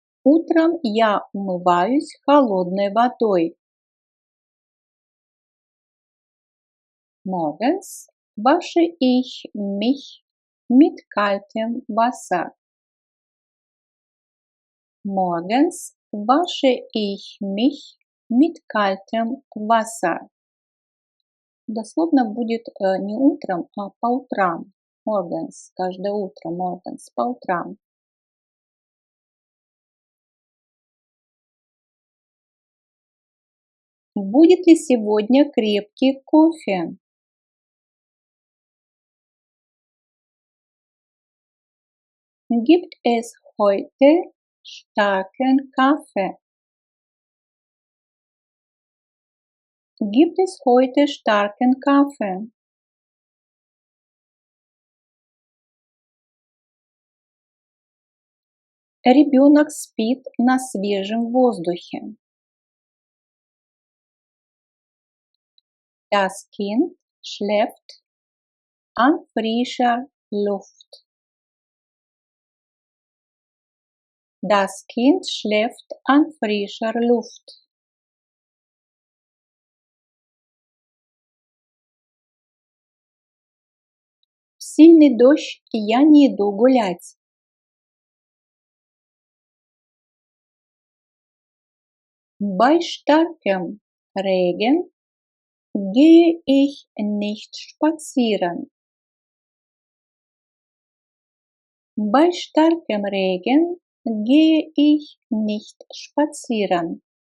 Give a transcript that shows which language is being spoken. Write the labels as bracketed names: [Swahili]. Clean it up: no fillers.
[Russian] Утром я умываюсь холодной водой. [German] Morgens wasche ich mich mit kaltem Wasser. Morgens wasche ich mich mit kaltem Wasser. [Russian] Дословно будет не утром, а по утрам. [German] Morgens, [Russian] каждое утро, [German] morgens, [Russian] по утрам. Будет ли сегодня крепкий кофе? [German] Gibt es heute starken Kaffee? Gibt es heute starken Kaffee? [Russian] Ребенок спит на свежем воздухе. [German] Das Kind schläft an frischer Luft. Das Kind schläft an frischer Luft. [Russian] В сильный дождь я не иду гулять. [German] Bei starkem Regen gehe ich nicht spazieren. Bei starkem Regen gehe ich nicht spazieren.